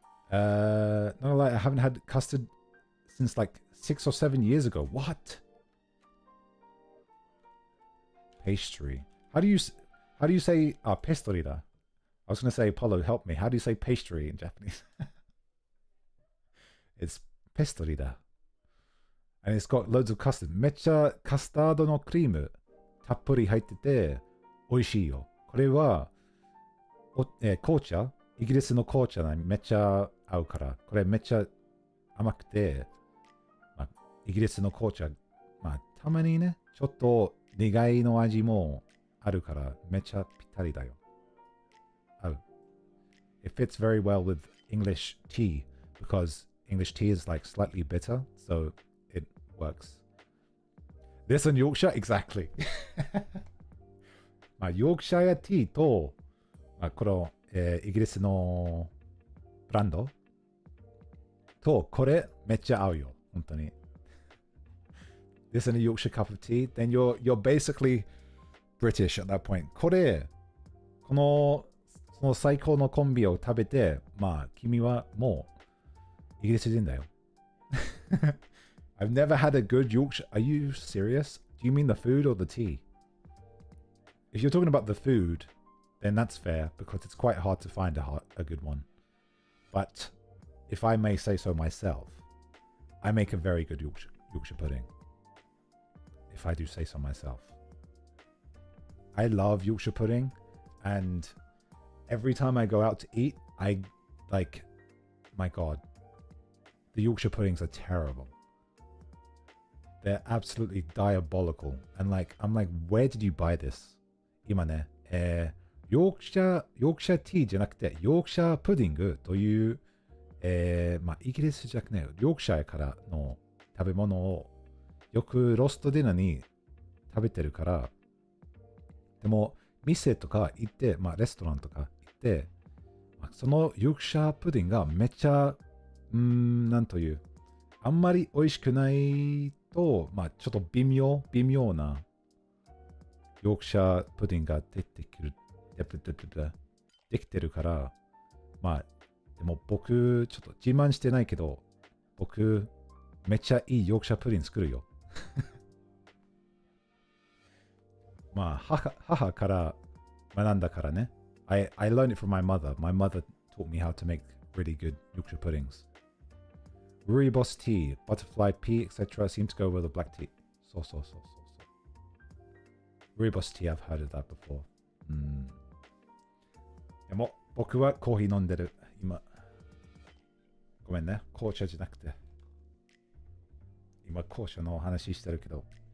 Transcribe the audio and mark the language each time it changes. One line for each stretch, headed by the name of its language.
English: No, like, I haven't had custard since like 6 or 7 years ago. What? Pastry. How do you say pastry da? I was going to say, Apollo, help me. How do you say pastry in Japanese? It's pastry da. And it's got loads of custard.
Japanese: めっちゃカスタードのクリームたっぷり入ってて美味しいよ。これは紅茶イギリスの紅茶にめっちゃ合うから、これめっちゃ甘くて、イギリスの紅茶、たまにね、ちょっと苦いの味もあるから、めっちゃぴったりだよ。合う。
English: It fits very well with English tea because English tea is like slightly bitter, so it works. This in Yorkshire? Exactly.
Japanese: ヨークシャイアティーと、この、イギリスのブランドとこれめっちゃ合うよ。本当に。
English: This in a Yorkshire cup of tea, then you're basically British at that point.
Japanese: このその最高のコンビを食べて、君はもうイギリス人だよ。
English: I've never had a good Yorkshire. Are you serious? Do you mean the food or the tea? if you're talking about the food, then that's fair because it's quite hard to find a good one. But if I may say so myself, I make a very good Yorkshire pudding. If I do say so myself. I love Yorkshire pudding, and every time I go out to eat, I like, my God, the Yorkshire puddings are terrible. They're absolutely diabolical. And like, I'm like, where did you buy this?
Japanese: 今ね、ヨークシャーティーじゃなくて、ヨークシャープディングという、まあ、イギリスじゃなくて、ヨークシャーからの食べ物をよくロストディナーに食べてるから、でも、店とか行って、まあ、レストランとか行って、まあ、そのヨークシャープディングがめっちゃ、なんという、あんまり美味しくないと、まあ、ちょっと微妙なヨークシャープディングが出てくる、できてるから、まあ、でも僕、ちょっと自慢してないけど、僕、めっちゃいいヨークシャープディング作るよ。まあ、母から学んだからね。
English: I learned it from my mother. My mother taught me how to make really good Yorkshire puddings. Rooibos tea, butterfly pea, etc. seem to go with the black tea. So. Rooibos tea, I've heard of that before.
Japanese: でも、僕はコーヒー飲んでる。今。ごめんね。紅茶じゃなくて。今、紅茶の話してるけど。